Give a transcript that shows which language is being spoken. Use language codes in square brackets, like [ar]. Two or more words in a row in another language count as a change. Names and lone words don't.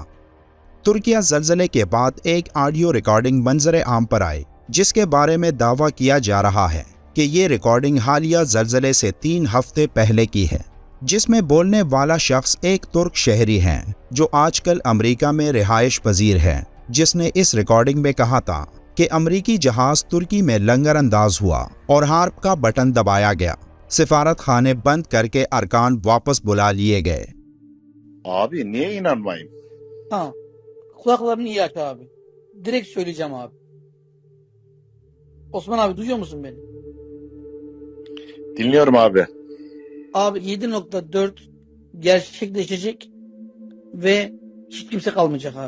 [ur] ترکیہ زلزلے کے بعد ایک آڈیو ریکارڈنگ منظر عام پر آئی جس کے بارے میں دعویٰ کیا جا رہا ہے کہ یہ ریکارڈنگ حالیہ زلزلے سے 3 ہفتے پہلے کی ہے، جس میں بولنے والا شخص ایک ترک شہری ہے جو آج کل امریکہ میں رہائش پذیر ہے، جس نے اس ریکارڈنگ میں کہا تھا کہ امریکی جہاز ترکی میں لنگر انداز ہوا اور ہارپ کا بٹن دبایا گیا، سفارت خانے بند کر کے ارکان واپس بلا لیے گئے۔ [tr] Abi niye inanmayayım? Ha, kulaklarını iyi aç abi. Direkt söyleyeceğim abi. Osman abi duyuyor musun beni? Dinliyorum abi. Abi 7.4 gerçekleşecek ve hiç kimse kalmayacak abi.